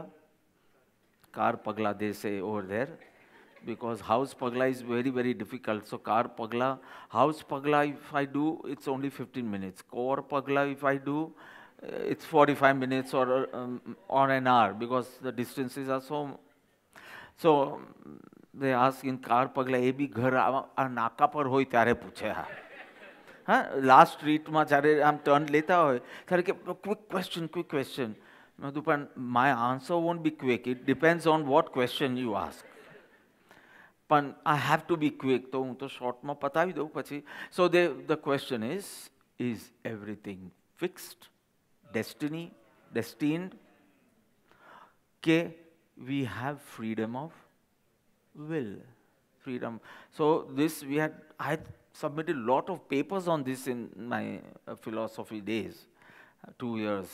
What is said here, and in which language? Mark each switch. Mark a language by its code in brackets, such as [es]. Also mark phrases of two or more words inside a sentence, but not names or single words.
[en] Car pagla they say over there, because house pagla is very, very difficult. So car pagla, house pagla, if I do, it's only 15 minutes. Car pagla, if I do, it's 45 minutes or an hour, because the distances are so they ask in car pagla, [gu] એ બી ઘર આ નાકા પર હોય ત્યારે પૂછે. હા, લાસ્ટ સ્ટ્રીટમાં જ્યારે આમ ટર્ન લેતા હોય ત્યારે કે [en] quick question. [gu] મેં કીધું પણ [en] my answer won't be quick, it depends on what question you ask. પણ I have to be quick, [gu] તો હું તો શોર્ટમાં પતાવી દઉં પછી. [en] So the question is everything fixed? Destined? Ke we have freedom of will. So this I had submitted a lot of papers on this in my philosophy days, 2 years.